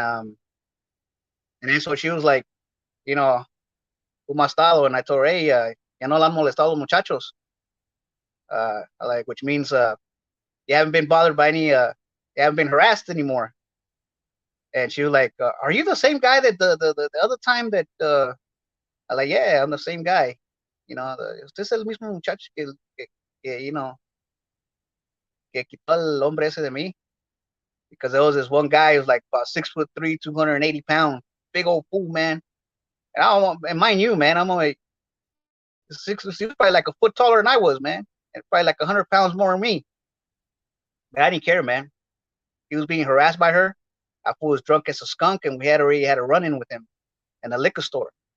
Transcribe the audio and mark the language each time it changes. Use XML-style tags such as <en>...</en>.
<en>And then so she was like, you know,</en> <es>¿cómo ha estado?</es> <en>And I told her, hey,</en> <es>ya no la han molestado los muchachos.</es> <en>like which means you haven't been bothered by any you haven't been harassed anymore. And she was like, "Are you the same guy that the other time that?" I'm like, "Yeah, I'm the same guy.</en> <es>You know, usted es el mismo muchacho que you know que quitó al hombre ese de mí."</es> <en>Because there was this one guy who was like about 6'3", 280 pounds, big old fool, man. And I don't, and mind you, man, I'm only six. He was probably like a foot taller than I was, man, and probably like 100 pounds more than me. But I didn't care, man. He was being harassed by her. I fool was drunk as a skunk, and we had already had a run in with him in a liquor store.</en>